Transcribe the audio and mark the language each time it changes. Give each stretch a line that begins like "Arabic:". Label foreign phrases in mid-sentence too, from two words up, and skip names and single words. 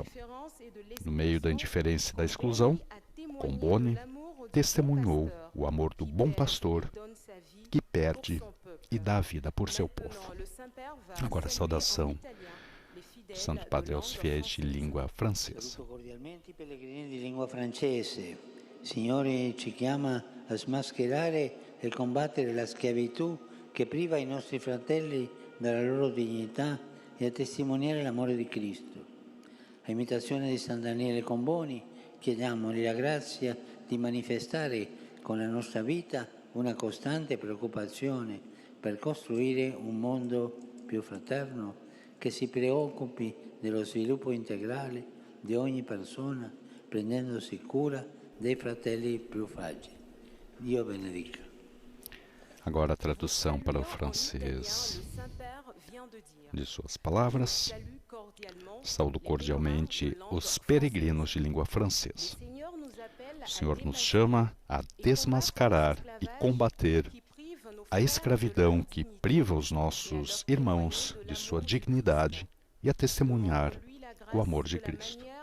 Portuguese: No meio da indiferença e da exclusão, Comboni testemunhou o amor do bom pastor que perde e dá a vida por seu povo. Agora, a saudação do Santo Padre aos fiéis de língua francesa.
Italian: Signore ci chiama a smascherare e combattere la schiavitù che priva i nostri fratelli della loro dignità e a testimoniare l'amore di Cristo. A imitazione di San Daniele Comboni, chiediamogli la grazia di manifestare con la nostra vita una costante preoccupazione per costruire un mondo più fraterno che si preoccupi dello sviluppo integrale di ogni persona, prendendosi cura dei fratelli più fragili. Dio benedica.
Portuguese: Agora a tradução para o francês de suas palavras. Saúdo cordialmente os peregrinos de língua francesa. O Senhor nos chama a desmascarar e combater a escravidão que priva os nossos irmãos de sua dignidade e a testemunhar o amor de Cristo.